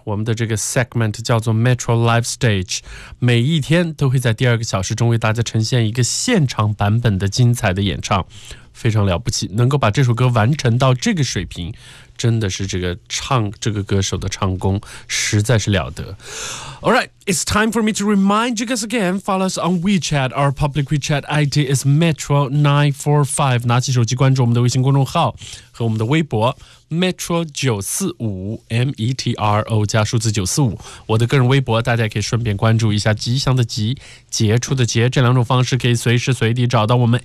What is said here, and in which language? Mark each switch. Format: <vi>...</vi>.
<zh>我们的这个 segment 叫做 Metro Live Stage. 每一天都会在第二个小时中为大家呈现一个现场版本的精彩的演唱，非常了不起，能够把这首歌完成到这个水平，真的是这个唱这个歌手的唱功实在是了得。</zh> <en>Alright, it's time for me to remind you guys again. Follow us on WeChat. Our public WeChat ID is Metro945.</en> <zh>拿起手机关注我们的微信公众号和我们的微博 Metro945 加数字945。我的个人微博大家可以顺便关注一下，吉祥的吉，杰出的杰，这两种方式可以随时随地找到我们。</zh>